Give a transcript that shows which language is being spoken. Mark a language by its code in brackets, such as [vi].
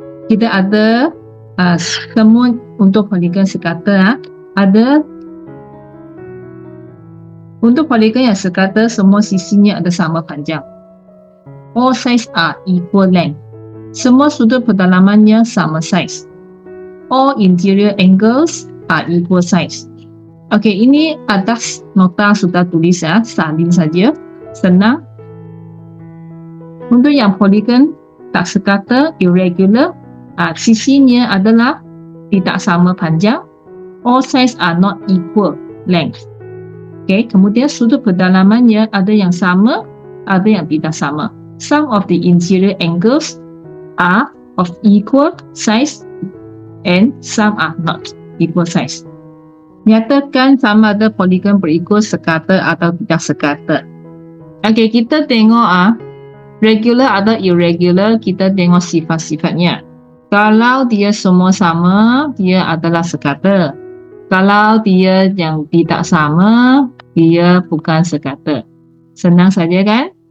[ms] Kita ada semua untuk poligon sekata ada. Untuk poligon yang sekata, semua sisinya ada sama panjang. [en] All sides are equal length. [ms] Semua sudut pendalamannya sama size. [en] All interior angles are equal size. [ms] Okey, ini atas nota sudah tulis salin saja, senang. Untuk yang poligon tak sekata irregular, sisinya adalah tidak sama panjang. [en] All sides are not equal length. [ms] Okay, kemudian sudut pendalamannya ada yang sama, ada yang tidak sama. [en] Some of the interior angles are of equal size and some are not equal size. [ms] Nyatakan sama ada poligon berikut sekata atau tidak sekata. Okay, kita tengok regular atau irregular, kita tengok sifat-sifatnya. Kalau dia semua sama, dia adalah sekata. Kalau dia yang tidak sama, dia bukan sekata. Senang saja kan?